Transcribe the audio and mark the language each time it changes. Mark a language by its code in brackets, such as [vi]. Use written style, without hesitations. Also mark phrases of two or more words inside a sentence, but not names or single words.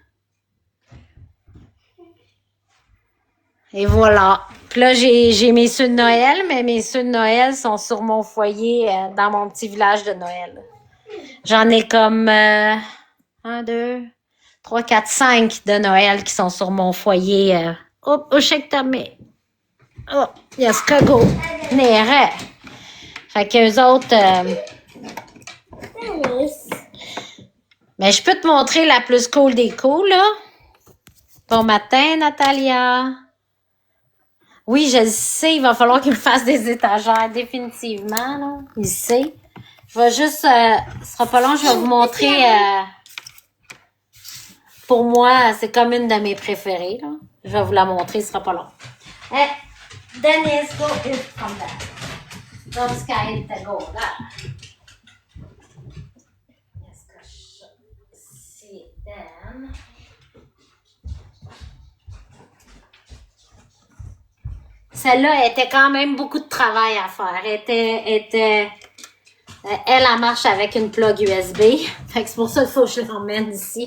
[fr] Et voilà. Puis là, j'ai mes ceux de Noël, mais mes ceux de Noël sont sur mon foyer dans mon petit village de Noël. J'en ai comme 1, 2, 3, 4, 5 de Noël qui sont sur mon foyer. [sv] Ursäkta mig. Jag ska gå nere. [fr] Fait qu'eux autres... Dennis. Mais je peux te montrer la plus cool des cool, là. Bon matin, Natalia. Oui, je le sais, il va falloir qu'il me fasse des étagères, définitivement, là. Il sait. Je vais juste... ce sera pas long, je vais vous montrer... pour moi, c'est comme une de mes préférées, là. Je vais vous la montrer, ce sera pas long. [en] Hey, Dennis, go ut from there. [sv] De ska inte gå där. Jag ska se den. [fr] Celle-là était quand même beaucoup de travail à faire. Elle marche avec une plug USB. Fait que c'est pour ça qu'il faut que je l'emmène ici.